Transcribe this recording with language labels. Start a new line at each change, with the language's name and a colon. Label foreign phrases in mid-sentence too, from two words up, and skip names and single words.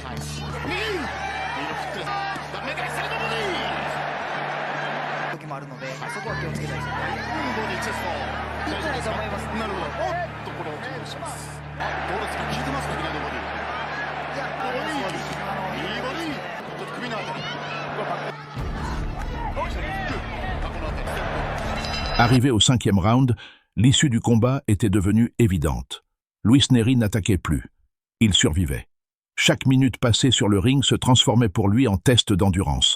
Japanese: はい、右ダメか、サイドボディ時もあるので、そこは気をつけたいですね。ボディチェストいいんじゃないと思います。なるほど。おっとこれを気にします。どうですか、効いてますか、左のボディ。いや、いいボディ。ちょっと首のあたり。
French: Arrivé au 5e round, l'issue du combat était devenue évidente. Luis Nery n'attaquait plus. Il survivait. Chaque minute passée sur le ring se transformait pour lui en test d'endurance.